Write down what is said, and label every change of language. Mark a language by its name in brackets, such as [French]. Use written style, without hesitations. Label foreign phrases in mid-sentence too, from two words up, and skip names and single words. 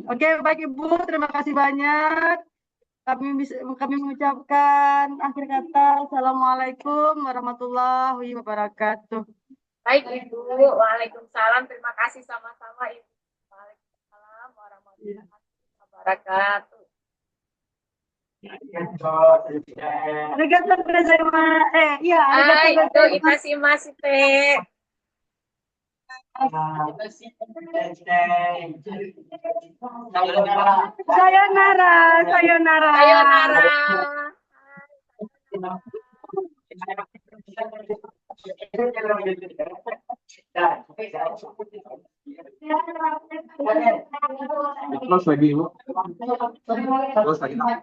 [Indonesian] Oke, baik Ibu, terima kasih banyak. Kami mengucapkan akhir kata. [Arabic] السلام عليكم ورحمة الله وبركاته. [Indonesian] Baik Ibu, Waalaikumsalam. Terima kasih sama-sama Ibu. [Arabic] وعليكم السلام ورحمة الله وبركاته. [Japanese] ありがとうございます. Iya, arigatou [Indonesian] Itu [Japanese] gozaimasu. itasimasu teh. さよなら、さよなら. Sayonara. [Indonesian] Close lagi, Bu. Close lagi.